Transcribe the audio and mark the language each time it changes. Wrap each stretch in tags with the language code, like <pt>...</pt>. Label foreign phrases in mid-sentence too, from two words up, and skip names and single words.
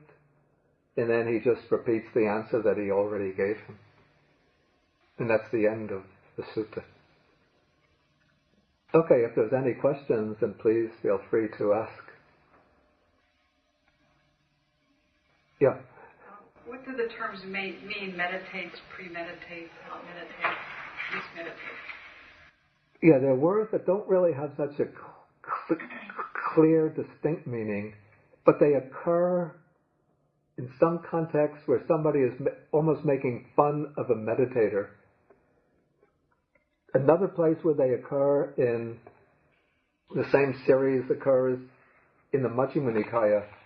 <en>And then he just repeats the answer that he already gave him. And that's the end of the sutta. Okay, if there's any questions, then please feel free to ask. Yeah? What do the terms mean? Meditates, premeditates, outmeditates, mismeditates? Yeah, they're words that don't really have such a clear, distinct meaning, but they occur in some contexts where somebody is almost making fun of a meditator. Another place where they occur in the same series occurs in the Majjhima Nikaya.</en>